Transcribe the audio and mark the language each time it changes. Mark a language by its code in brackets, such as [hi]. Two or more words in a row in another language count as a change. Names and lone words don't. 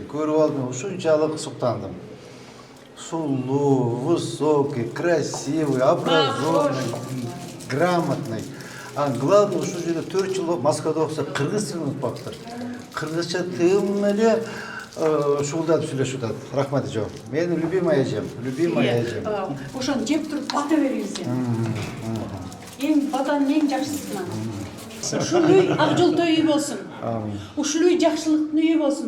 [ky] Көрүп алдым, ушунчалык суктандым. Сулуу, [ru] высокий, красивый, образованный, грамотный. А главное, [ky] ушу жерде 4 жыл Москвада окуса кыргыз тилин унутпаптыр. Кыргызча тым эле шуулдатып сүйлөшүп атат. Рахмат жок. Менин любимая эжем, любимая эжем. Ошону жеп туруп бата бериңиз. Эң батанын эң жакшысына. Ушул үй ак жолтой үй болсун. Ушул үй жакшылыктын үйү болсун.